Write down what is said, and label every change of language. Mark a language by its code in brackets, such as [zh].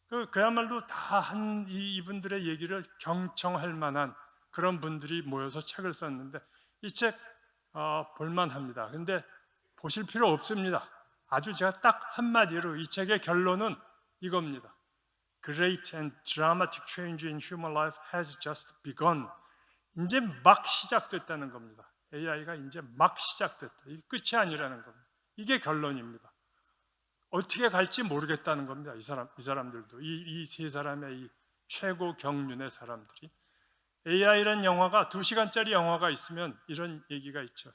[ko] 그야말로 다 이분들의 얘기를 경청할 만한 그런 분들이 모여서 책을 썼는데 이 책 볼만합니다. 근데 보실 필요 없습니다. 아주 제가 딱 한마디로 이 책의 결론은 이겁니다. [en] Great and dramatic change in human life has just begun. [ko] 이제 막 시작됐다는 겁니다. AI가 이제 막 시작됐다. 이게 끝이 아니라는 겁니다. 이게 결론입니다. 어떻게 갈지 모르겠다는 겁니다. 이 사람들도 이 세 사람의 이 최고 경륜의 사람들이 AI라는 영화가 2시간짜리 영화가 있으면 이런 얘기가 있죠.